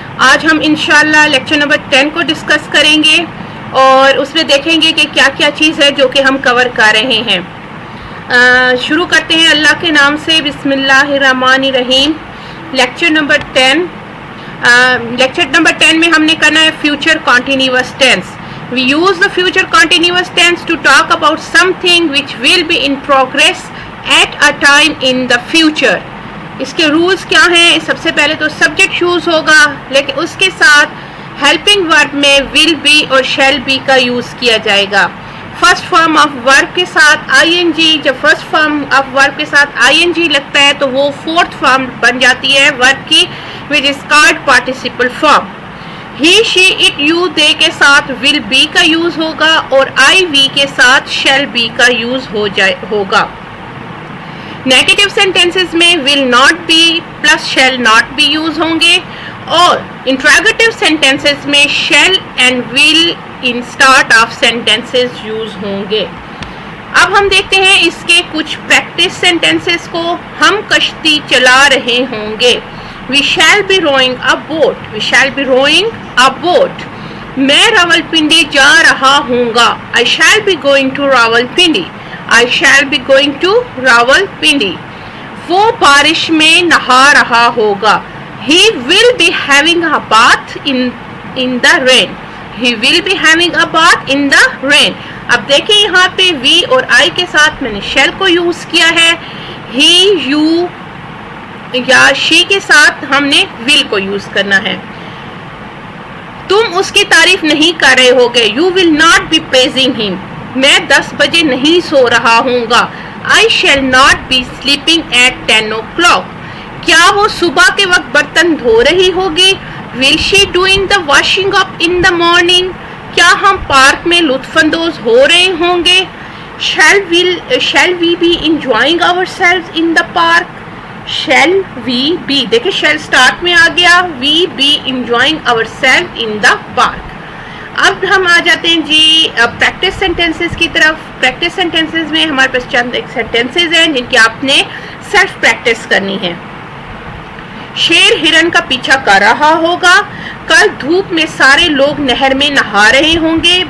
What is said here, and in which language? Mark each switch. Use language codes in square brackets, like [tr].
[ur] آج ہم انشاءاللہ لیکچر نمبر 10 کو ڈسکس کریں گے اور اس میں دیکھیں گے کہ کیا کیا چیز ہے جو کہ ہم کور کر رہے ہیں. شروع کرتے ہیں اللہ کے نام سے. بسم اللہ الرحمن الرحیم. Lecture number 10. لیکچر نمبر 10 میں ہم نے کرنا ہے future continuous tennis. [en] We use the future continuous tense to talk about something which will be in progress at a time in the future. [ur] اس کے رولز کیا ہیں؟ سب سے پہلے تو سبجیکٹ یوز ہوگا، لیکن اس کے ساتھ ہیلپنگ ورب میں will be اور shall be کا یوز کیا جائے گا. فرسٹ فارم آف ورب کے ساتھ ing، جب فرسٹ فارم آف ورب کے ساتھ ing لگتا ہے تو وہ فورتھ فارم بن جاتی ہے ورب کی، [en] which is called participle form. [ur] He she it you دے کے ساتھ ول بی کا یوز ہوگا اور آئی وی کے ساتھ شیل بی کا یوز ہوگا. نیگیٹو سینٹینسز میں will not be plus shall not be use ہوں گے اور انٹراگیٹو سینٹینسز میں shell and will in start of sentences use ہوں گے. اب ہم دیکھتے ہیں اس کے کچھ پریکٹس سینٹینسز کو. ہم کشتی چلا رہے ہوں گے. [en] We shall be rowing a boat. We shall be rowing a boat. [ur] میں راولپنڈی جا رہا ہوں گا. [en] I shall be going to Rawalpindi. I shall be going to Rawalpindi. [ur] وہ بارش میں نہا رہا ہوگا. [en] He will be having a bath in the rain. He will be having a bath in the rain. [ur] اب دیکھیں یہاں پہ we اور I کے ساتھ میں نے shall کو یوز کیا ہے. He, you یا شی کے ساتھ ہم نے will کو یوز کرنا ہے. تم اس کی تعریف نہیں کر رہے ہوگے. [en] You will not be praising him. [ur] میں 10 بجے نہیں سو رہا ہوں گا. [en] I shall not be sleeping at 10 o'clock. [ur] کیا وہ صبح کے وقت برتن دھو رہی ہوگی. [en] Will she doing the washing up in the morning. [ur] کیا ہم پارک میں لطف اندوز ہو رہے ہوں گے. [en] Shall we be enjoying ourselves in the park. Shall we be، [ur] دیکھیں [en] shall start [ur] میں آ گیا. [en] We be enjoying ourselves in the park. [ur] اب ہم آ جاتے ہیں جی پریکٹس سینٹینسز کی طرف. پریکٹس سینٹینسز میں ہمارے پاس چند ایک سینٹینسز ہیں جن کی آپ نے سیلف پریکٹس کرنی ہے. شیر ہرن کا پیچھا کر رہا ہوگا. کل دھوپ میں سارے لوگ نہر میں نہا رہے ہوں گے.